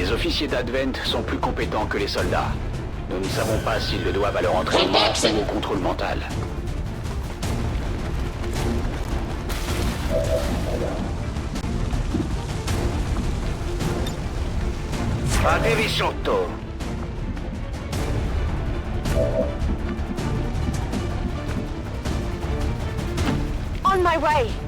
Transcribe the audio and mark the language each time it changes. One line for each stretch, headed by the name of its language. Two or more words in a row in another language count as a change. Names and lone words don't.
French: Les officiers d'Advent sont plus compétents que les soldats. Nous ne savons pas s'ils le doivent à leur entraînement ou au contrôle mental.
Italian: Fatevi sotto!
English: On my way!